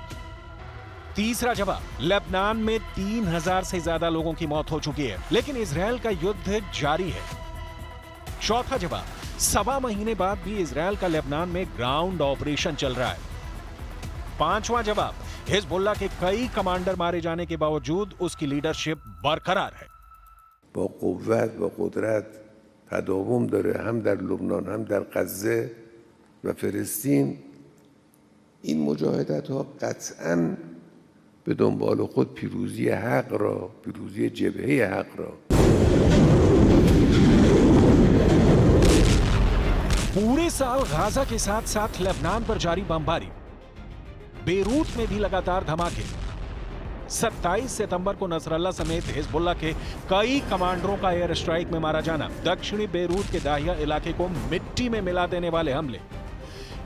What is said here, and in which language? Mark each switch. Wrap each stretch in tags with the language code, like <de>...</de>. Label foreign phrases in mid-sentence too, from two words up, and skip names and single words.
<hi>तीसरा जवाब, लेबनान में 3000 से ज्यादा लोगों की मौत हो चुकी है, लेकिन इजरायल का युद्ध जारी है। चौथा जवाब, 1.25 महीने बाद भी इजरायल का लेबनान में</hi> <en>ground operation</en> <hi>चल रहा है। पांचवा जवाब, हिजबुल्लाह के कई कमांडर मारे जाने के बावजूद उसकी लीडरशिप बरकरार है।</hi> <fa>با قوت و قدرت تداوم داره، هم در لبنان هم در غزه و فلسطین. این مجاهدت ها قطعاً به دنبال خود پیروزی حق را، پیروزی جبهه حق را.</fa> <hi>पूरे साल गाजा के साथ साथ लेबनान पर जारी बमबारी, बेरूत में भी लगातार धमाके। 27 सितंबर को नसरल्ला समेत हिजबुल्लाह के कई कमांडरों का</hi> <en>air strike</en> <hi>में मारा जाना, दक्षिणी बेरूत के दाहिया इलाके को मिट्टी में मिला देने वाले हमले।</hi>